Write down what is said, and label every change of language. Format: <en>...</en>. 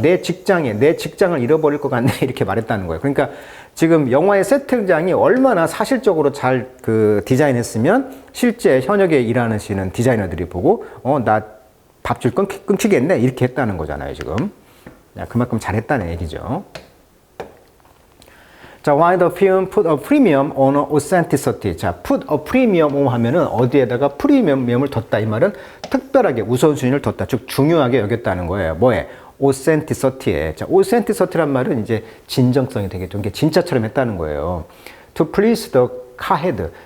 <ko>내 직장을 잃어버릴 것 같네. 이렇게 말했다는 거예요. 그러니까 지금 영화의 세팅장이 얼마나 사실적으로 잘 그 디자인했으면 실제 현역에 일하시는 디자이너들이 보고, 나 밥줄 끊기겠네. 이렇게 했다는 거잖아요, 지금. 그만큼 잘했다는 얘기죠.</ko> <en>자, why the film put a premium on authenticity.</en> <ko>자,</ko> <en>put a premium on</en> <ko>하면은 어디에다가 프리미엄을 뒀다. 이 말은 특별하게 우선순위를 뒀다. 즉, 중요하게 여겼다는 거예요. 뭐에? authenticity에. 자, authenticity란 말은 이제 진정성이 되겠죠. 이게 진짜처럼 했다는 거예요.</ko> <en>to please the car head.</en>